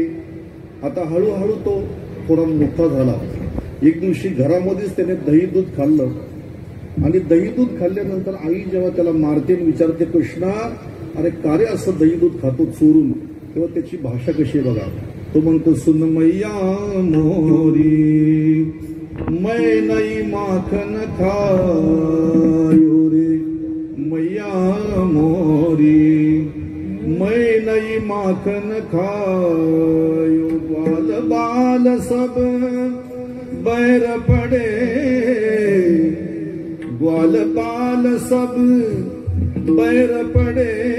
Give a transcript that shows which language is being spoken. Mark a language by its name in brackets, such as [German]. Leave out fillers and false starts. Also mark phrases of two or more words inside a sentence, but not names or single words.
[Marathi] आता हळूहळू तो थोडा मोठा झाला. एक दिवशी घरामध्येच त्याने दही दूध खाल्लं. आणि दही दूध खाल्ल्यानंतर आई जेव्हा त्याला मारते विचारते, कृष्णा अरे का रे असं दही दूध खातो चोरून? तेव्हा त्याची भाषा कशी बघा. तो म्हणतो, [Braj] सुन मैया मोरी मै नई माखन खायो रे, मैया मोरी मै नई माखन खायो. बाल बाल सब बैर पड़े, ग्वाल बाल सब बैर पड़े,